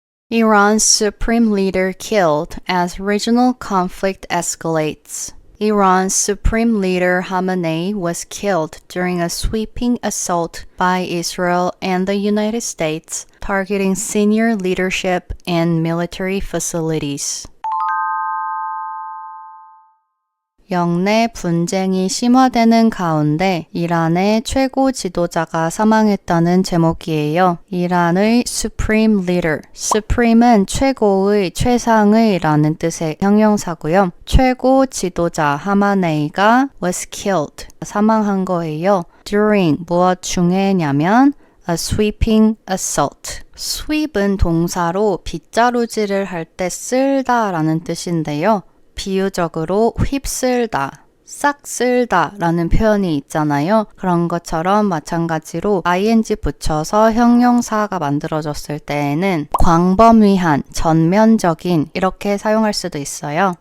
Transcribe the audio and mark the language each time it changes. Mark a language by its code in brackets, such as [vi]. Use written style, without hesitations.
[en] Iran's supreme leader killed as regional conflict escalates. Iran's supreme leader Khamenei was killed during a sweeping assault by Israel and the United States, targeting senior leadership and military facilities. [ko] 영내 분쟁이 심화되는 가운데 이란의 최고 지도자가 사망했다는 제목이에요. [en] 이란의 Supreme Leader. [ko] Supreme은 최고의, 최상의 라는 뜻의 형용사고요. 최고 지도자 하마네이가 was killed. 사망한 거예요. [en] During 무엇 중에냐면 a sweeping assault. [ko] sweep은 동사로 빗자루질을 할 때 쓸다 라는 뜻인데요. 비유적으로 휩쓸다, 싹 쓸다 라는 표현이 있잖아요. 그런 것처럼 마찬가지로 ing 붙여서 형용사가 만들어졌을 때에는 광범위한, 전면적인 이렇게 사용할 수도 있어요.